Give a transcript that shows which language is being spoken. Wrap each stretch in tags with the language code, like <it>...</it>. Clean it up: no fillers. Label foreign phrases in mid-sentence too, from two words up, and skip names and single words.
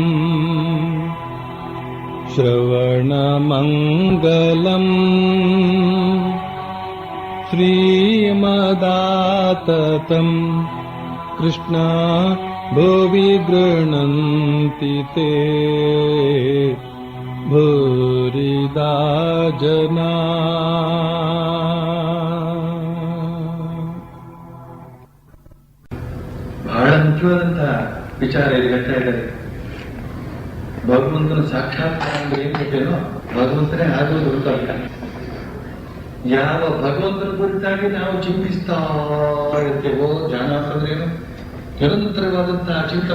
<sa>श्रवणमङ्गलम् श्रीमदाततम् कृष्णा भुवि गृह्णन्ति ते भूरिदा जना।</sa> <kn>ಬಹಳ ಮುಖ್ಯವಾದಂತಹ ವಿಚಾರ ಇಲ್ಲಿ ಹೇಳ್ತಾ ಇದ್ದಾರೆ. ಭಗವಂತನ ಸಾಕ್ಷಾತ್ಕಾರ ಅಂದ್ರೆ ಏನ್ ಗೊತ್ತೇನೋ, ಭಗವಂತನೇ ಆಗುವುದು ಗೊತ್ತಲ್ಲ. ಯಾವ ಭಗವಂತನ ಕುರಿತಾಗಿ ನಾವು ಚಿಂತಿಸ್ತಾ ಇರ್ತೇವೋ, ಧ್ಯಾನ ಅಂತಂದ್ರೇನು, ನಿರಂತರವಾದಂತಹ ಚಿಂತನ.</kn>